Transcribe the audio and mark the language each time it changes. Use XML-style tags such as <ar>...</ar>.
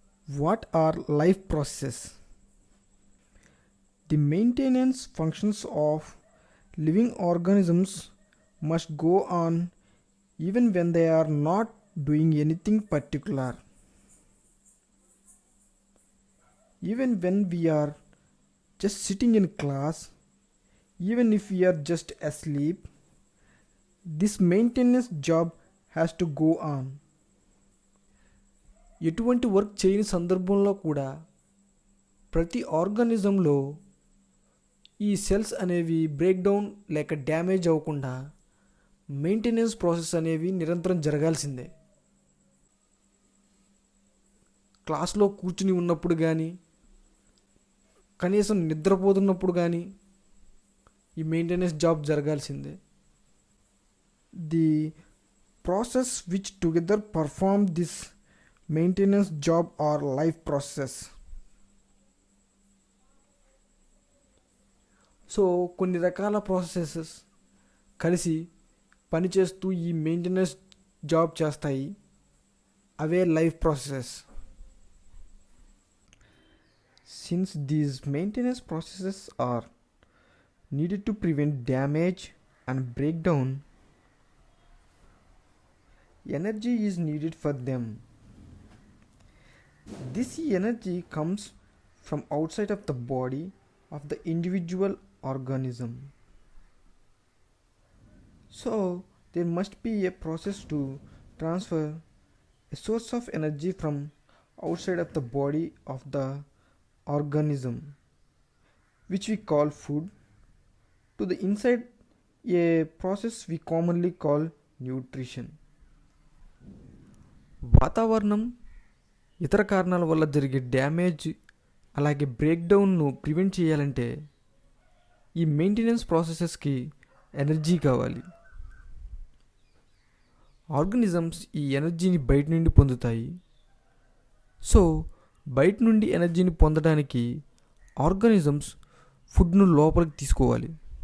<en>What are life processes? The maintenance functions of living organisms must go on even when they are not doing anything particular. Even when we are just sitting in class, even if we are just asleep, this maintenance job has to go on.</en> <te>ఎటువంటి work చేయని సందర్భంలో కూడా ప్రతి ఆర్గానిజంలో ఈ cells అనేవి break down లేక damage అవ్వకుండా maintenance process అనేవి నిరంతరం జరగాల్సిందే. క్లాస్లో కూర్చుని ఉన్నప్పుడు కానీ కనీసం నిద్రపోతున్నప్పుడు కానీ ఈ మెయింటెనెన్స్ జాబ్ జరగాల్సిందే.</te> <en>The process which together perform this maintenance job are life process.</en> <te>So కొన్ని రకాల ప్రాసెసెస్ కలిసి పనిచేస్తూ ఈ మెయింటెనెన్స్ జాబ్ చేస్తాయి. అవే life processes.</te> <en>Since these maintenance processes are needed to prevent damage and breakdown, energy is needed for them. This energy comes from outside of the body of the individual organism. So there must be a process to transfer a source of energy from outside of the body of the organism, which we call food, to the inside, a process we commonly call nutrition.</en> <te>వాతావరణం ఇతర కారణాల వల్ల జరిగే damage అలాగే బ్రేక్డౌన్ను prevent చేయాలంటే ఈ maintenance ప్రాసెసెస్కి energy కావాలి. Organisms ఈ ఎనర్జీని బయట నుండి పొందుతాయి. సో బయట నుండి ఎనర్జీని పొందడానికి ఆర్గానిజమ్స్ ఫుడ్ను లోపలికి తీసుకోవాలి.</te>